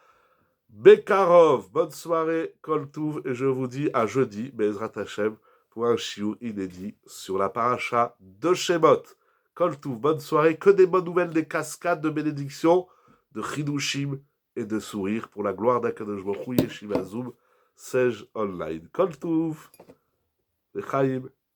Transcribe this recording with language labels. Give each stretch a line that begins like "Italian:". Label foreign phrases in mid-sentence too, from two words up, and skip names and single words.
French: Bekarov, bonne soirée,
Hebrew: כל טוב,
French: et je vous dis à jeudi,
Hebrew: בעזרת השם,
French: pour un shiur inédit sur la paracha de Shemot.
Hebrew: כל טוב,
French: bonne soirée, que des bonnes nouvelles, des cascades de bénédictions, de chidushim et de sourires pour la gloire d'
Hebrew: הקדוש ברוך הוא,
French: Yeshiva Zoom, Sej Online.
Hebrew: כל טוב, לחיים.